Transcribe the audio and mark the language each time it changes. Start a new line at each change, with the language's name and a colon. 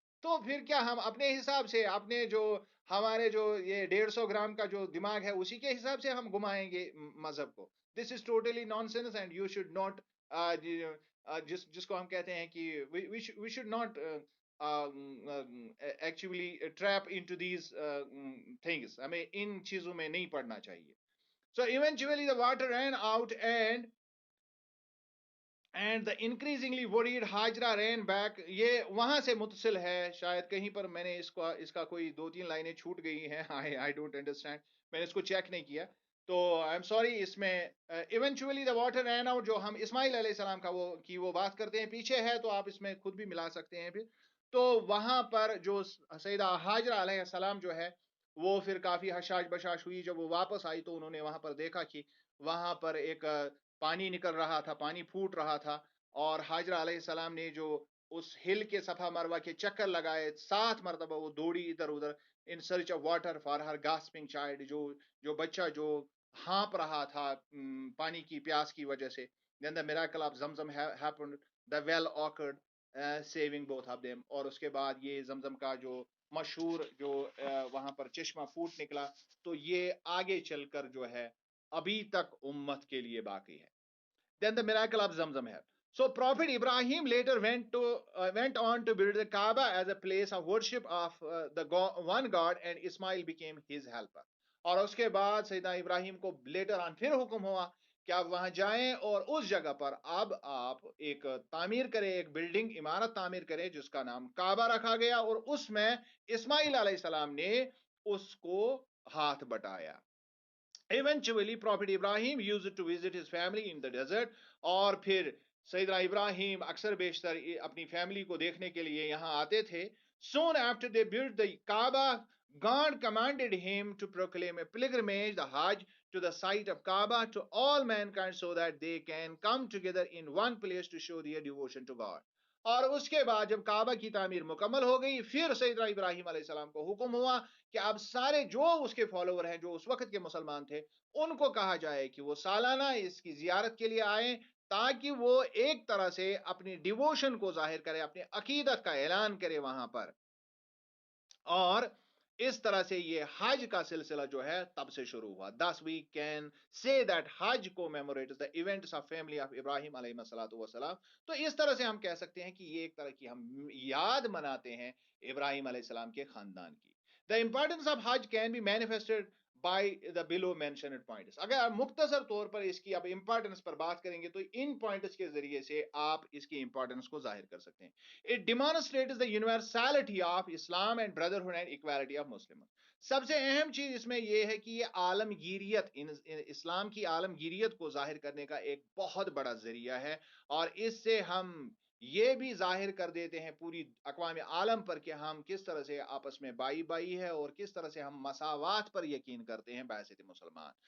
Urdu: تو پھر کیا ہم اپنے حساب سے اپنے جو ہمارے جو یہ 150 گرام کا جو دماغ ہے اسی کے حساب سے ہم گھمائیں گے مذہب کو؟
English: this is totally nonsense and you should not
Urdu: جس کو ہم کہتے ہیں کہ
English: We should not actually trap into these things.
Urdu: ہمیں ان چیزوں میں نہیں پڑنا چاہیے.
English: So eventually the water ran out and the increasingly worried Hajra ran back.
Urdu: یہ وہاں سے متصل ہے، شاید کہیں پر میں نے اس کا کوئی 2-3 لائنیں چھوٹ گئی ہیں.
English: I don't understand.
Urdu: میں نے اس کو چیک نہیں کیا تو
English: I'm sorry.
Urdu: اس میں
English: eventually the water ran out
Urdu: جو ہم اسماعیل علیہ السلام کا وہ بات کرتے ہیں پیچھے ہے، تو آپ اس میں خود بھی ملا سکتے ہیں. پھر تو وہاں پر جو سیدہ حاجرہ علیہ السلام جو ہے وہ پھر کافی حشاش بشاش ہوئی. جب وہ واپس آئی تو انہوں نے وہاں پر دیکھا کہ وہاں پر ایک پانی نکل رہا تھا، پانی پھوٹ رہا تھا، اور حاجرہ علیہ السلام نے جو اس ہل کے صفا مروہ کے چکر لگائے 7 مرتبہ وہ دوڑی ادھر ادھر
English: in search of water for her gasping child,
Urdu: جو بچہ جو ہانپ رہا تھا پانی کی پیاس کی وجہ سے.
English: then the miracle of Zamzam happened, the well occurred, saving both of them.
Urdu: اور اس کے بعد یہ زمزم کا جو مشہور جو وہاں پر چشمہ پھوٹ نکلا، تو یہ آگے چل کر جو ہے ابھی تک امت کے لیے باقی ہے.
English: Then the miracle of Zamzam ہے. So Prophet Ibrahim later went on to build the Kaaba as a place of worship of the one God, and Ismail became his helper.
Urdu: اور اس کے بعد سیدنا ابراہیم کو لیٹر آن پھر حکم ہوا کہ آپ وہاں جائیں اور اس جگہ پر اب آپ ایک تعمیر کریں، ایک بلڈنگ عمارت تعمیر کریں جس کا نام کعبہ رکھا گیا، اور اس میں اسماعیل علیہ السلام نے اس کو ہاتھ بٹایا.
English: Eventually Prophet Ibrahim used to visit his family in the desert.
Urdu: اور پھر سیدنا ابراہیم اکثر بیشتر اپنی فیملی کو دیکھنے کے لیے یہاں آتے تھے.
English: Soon after they built the Kaaba, God commanded him to proclaim a pilgrimage, the Hajj, to the site of Kaaba to all mankind so that they can come together in one place to show their devotion to God.
Urdu: اور اس کے بعد جب کعبہ کی تعمیر مکمل ہو گئی، پھر سیدنا ابراہیم علیہ السلام کو حکم ہوا کہ اب سارے جو اس کے فالوور ہیں، جو اس وقت کے مسلمان تھے، ان کو کہا جائے کہ وہ سالانہ اس کی زیارت کے لیے آئیں تاکہ وہ ایک طرح سے اپنی ڈیووشن کو ظاہر کرے، اپنی عقیدت کا اعلان کرے وہاں پر. اور اس طرح سے یہ حج کا سلسلہ جو ہے تب سے شروع ہوا.
English: Thus we can say that Hajj commemorates the events of family of Ibrahim علیہ السلام.
Urdu: تو اس طرح سے ہم کہہ سکتے ہیں کہ یہ ایک طرح کی ہم یاد مناتے ہیں ابراہیم علیہ السلام کے خاندان کی.
English: The importance of Hajj can be manifested by the below mentioned points.
Urdu: اگر آپ مختصر طور پر اس کی آپ امپورٹنس پر بات کریں گے تو ان پوائنٹس کے ذریعے سے آپ اس کی امپورٹنس کو ظاہر کر سکتے ہیں.
English: It demonstrates the universality of Islam and brotherhood and equality of Muslims.
Urdu: سب سے اہم چیز اس میں یہ ہے کہ یہ عالمگیریت اسلام کی عالمگیریت کو ظاہر کرنے کا ایک بہت بڑا ذریعہ ہے، اور اس سے ہم یہ بھی ظاہر کر دیتے ہیں پوری اقوام عالم پر کہ ہم کس طرح سے آپس میں بائی بائی ہے، اور کس طرح سے ہم مساوات پر یقین کرتے ہیں بحیثیت مسلمان.